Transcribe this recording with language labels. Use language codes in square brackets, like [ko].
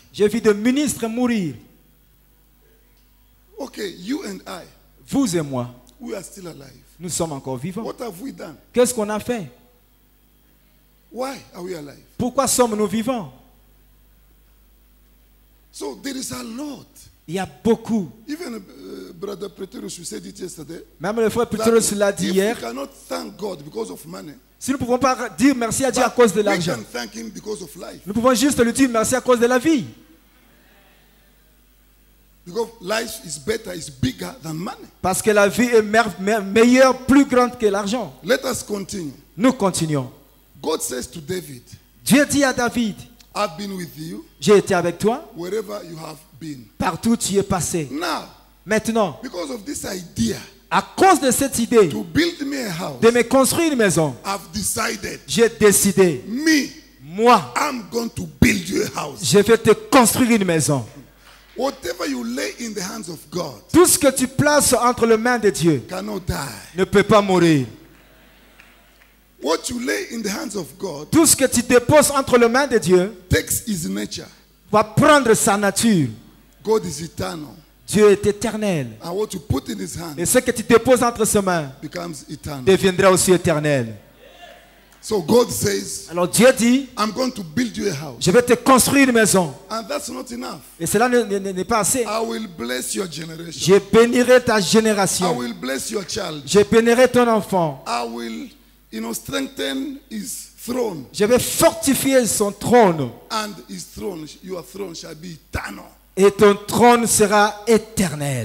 [fr] J'ai vu des ministres mourir. [en] Okay, you and I, [fr] Vous et moi, [en] we are still alive. [fr] nous sommes encore vivants. [en] What have we done? [fr] Qu'est-ce qu'on a fait? [en] Why are we alive? [fr] Pourquoi sommes-nous vivants? [en] So there is a lot. [fr] Il y a beaucoup. [en] Even Brother Pretorius, you said it yesterday. [fr] Même le frère [en] that [fr] Pétrus l'a dit [en] if [fr] hier. [en] we cannot thank God because of money, [fr] Si nous ne pouvons pas dire merci à Dieu à [en] but [fr] cause de [en] we [fr] l'argent, [en] can thank Him because of life. [fr] nous pouvons juste lui dire merci à cause de la vie. [en] Because life is better, is bigger than money. [fr] Parce que la vie est meilleure, plus grande que l'argent. [en] Let us continue. [fr] Nous continuons. [en] God says to David, [fr] Dieu dit à David, [en] I've been with you [fr] j'ai été avec toi, [en] wherever you have been. [fr] partout tu es passé. [en] Now, [fr] Maintenant, [en] because of this idea [fr] à cause de cette idée [en] to build me a house, [fr] de me construire une maison, [en] I've decided, [fr] j'ai décidé, moi, [en] I'm going to build you a house. [fr] je vais te construire une maison. [en] Whatever you lay in the hands of God [fr] Tout ce que tu places entre les mains de Dieu [en] cannot die. [fr] ne peut pas mourir. [en] What you lay in the hands of God [fr] Tout ce que tu déposes entre les mains de Dieu [en] takes his nature. [fr] va prendre sa nature. [en] God is eternal. [fr] Dieu est éternel. [en] And what you put in his [fr] Et [en] hand [fr] ce que tu déposes entre ses mains [en] becomes eternal. [fr] deviendra aussi éternel. [en] So God says, [fr] Alors Dieu dit, [en] I'm going to build you a house. [fr] je vais te construire une maison. [en] And that's not enough. [fr] Et cela n'est pas assez. [en] I will bless your generation. [fr] Je bénirai ta [en] I [fr] génération. [en] will bless your child. [fr] Je bénirai ton enfant. [en] I will, strengthen his throne. [fr] Je vais fortifier son trône. [en] And his throne, your throne shall be eternal. [fr] Et ton trône sera éternel.